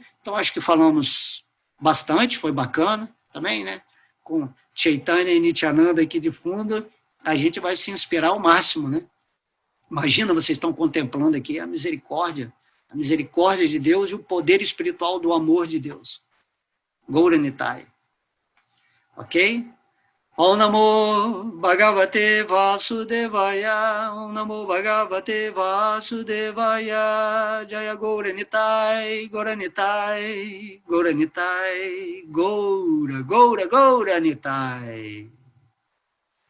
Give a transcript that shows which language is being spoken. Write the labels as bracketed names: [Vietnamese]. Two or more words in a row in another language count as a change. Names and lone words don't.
[Portuguese] Então, acho que falamos bastante, foi bacana também, né? Com Chaitanya e Nityananda aqui de fundo, a gente vai se inspirar ao máximo, né? Imagina, vocês estão contemplando aqui a misericórdia de Deus e o poder espiritual do amor de Deus. Gaura Nitai. Ok? [Sanskrit] ॐ नमो भगवते वासुदेवाय, ॐ नमो भगवते वासुदेवाय, [Bangla] জয় গৌরনিতাই, গৌরনিতাই, গৌরনিতাই, গৌর, গৌর, গৌরনিতাই.